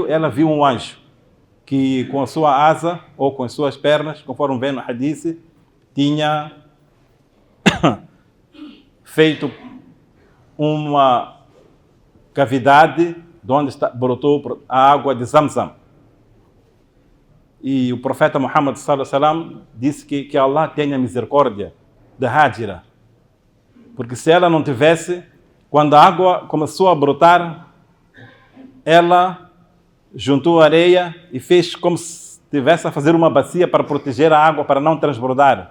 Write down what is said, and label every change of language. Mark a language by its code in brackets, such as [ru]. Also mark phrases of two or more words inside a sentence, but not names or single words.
[pt] Ela viu um anjo que com a sua asa ou com as suas pernas, conforme vem no hadith, tinha feito uma cavidade de onde brotou a água de Zamzam. E o profeta Muhammad [ar] صلى الله عليه وسلم [pt] disse que Allah tenha misericórdia da Hajira, porque se ela não tivesse, quando a água começou a brotar, ela juntou areia e fez como se estivesse a fazer uma bacia para proteger a água, para não transbordar.